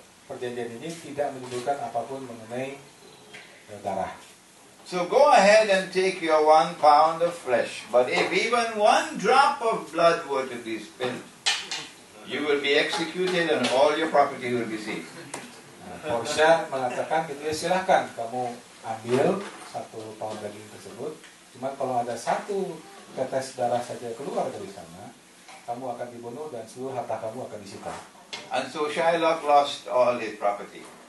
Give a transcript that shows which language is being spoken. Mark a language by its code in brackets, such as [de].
[id] Perjanjian ini tidak menyebutkan apapun mengenai darah. [en] So go ahead and take your 1 pound of flesh, but if even 1 drop of blood were to be spilled, you will be executed and all your property will be seized. [id] Portia mengatakan gitu ya, silahkan kamu ambil 1 pound daging tersebut, cuma kalau ada 1 tetes darah saja keluar dari sana, kamu akan dibunuh dan seluruh harta kamu akan disita. [en] And so Shylock lost all his property.